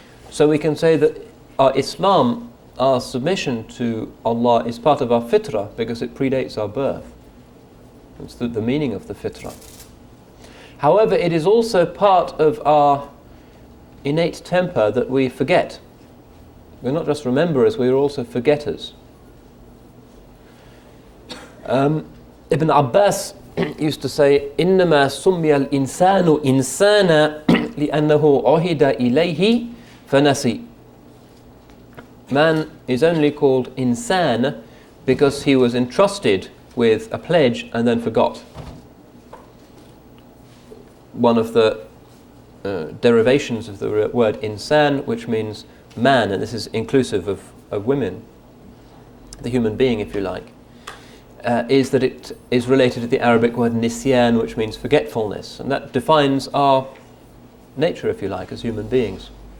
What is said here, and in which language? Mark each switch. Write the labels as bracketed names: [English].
[English] So we can say that our Islam, our submission to Allah, is part of our fitrah because it predates our birth. It's the meaning of the fitrah. However, it is also part of our innate temper that we forget. We're not just rememberers, we are also forgetters. [Arabic] Ibn Abbas used to say, إِنَّمَا سُمِّيَ الْإِنسَانُ إِنسَانًا لِأَنَّهُ عُهِدَ إِلَيْهِ فَنَسِي. [English] Man is only called insan because he was entrusted with a pledge and then forgot. One of the derivations of the word insan, which means man, and this is inclusive of women, the human being, if you like, is that it is related to the Arabic word nisyan, which means forgetfulness, and that defines our nature, if you like, as human beings.